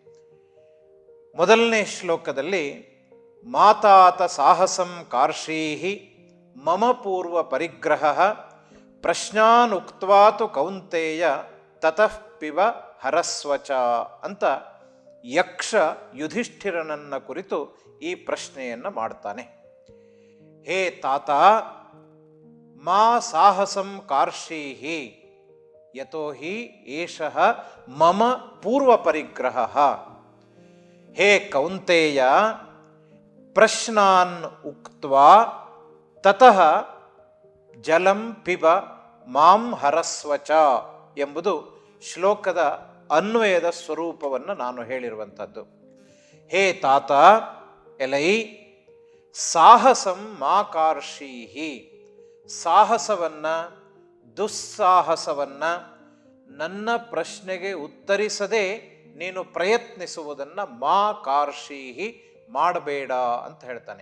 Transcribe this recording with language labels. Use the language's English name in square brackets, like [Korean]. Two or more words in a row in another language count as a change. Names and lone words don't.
[Kannada] ಮೊದಲನೇ ಶ್ಲೋಕದಲ್ಲಿ [Sanskrit] ಮಾತಾತ ಸಾಹಸಂ ಕಾರ್ಷೀಹಿ ಮಮ ಪೂರ್ವ ಪರಿಗ್ರಹ ಪ್ರಶ್ನಾನ್ ಉಕ್ತ್ವಾತು ಕೌಂತೇಯ ತತಃ ಪಿಬ ಹರಸ್ವಚ [Kannada] ಅಂತ ಯಕ್ಷ ಯುಧಿಷ್ಠಿರನನ್ನ ಕುರಿತು ಈ ಪ್ರಶ್ನೆಯನ್ನು ಮಾಡ್ತಾನೆ. [Sanskrit] ಹೇ ತಾತ, ಮಾ ಸಾಹಸಂ ಕಾರ್ಷೀಹಿ ಯತೋ ಹಿ ಏಷಃ ಮಮ ಪೂರ್ವ ಪರಿಗ್ರಹ. ಹೇ ಕೌಂತೇಯ, ಪ್ರಶ್ನಾನ್ ಉಕ್ತ್ವಾ ತತಃ ಜಲಂ ಪಿಬ ಮಾಂ ಹರಸ್ವಚ [Kannada] ಎಂಬುದು ಶ್ಲೋಕದ ಅನ್ವಯದ ಸ್ವರೂಪವನ್ನು ನಾನು ಹೇಳಿರುವಂಥದ್ದು. [Sanskrit] ಹೇ ತಾತ, [Kannada] ಎಲೈ, [Sanskrit] ಸಾಹಸಂ ಮಾ ಕಾರ್ಷೀಹಿ, [Kannada] ಸಾಹಸವನ್ನು, ದುಸ್ಸಾಹಸವನ್ನು, ನನ್ನ ಪ್ರಶ್ನೆಗೆ ಉತ್ತರಿಸದೆ ನೀನು ಪ್ರಯತ್ನಿಸುವುದನ್ನು [Sanskrit] ಮಾ ಕಾರ್ಷೀಹಿ, [Kannada] ಮಾಡಬೇಡ ಅಂತ ಹೇಳ್ತಾನೆ.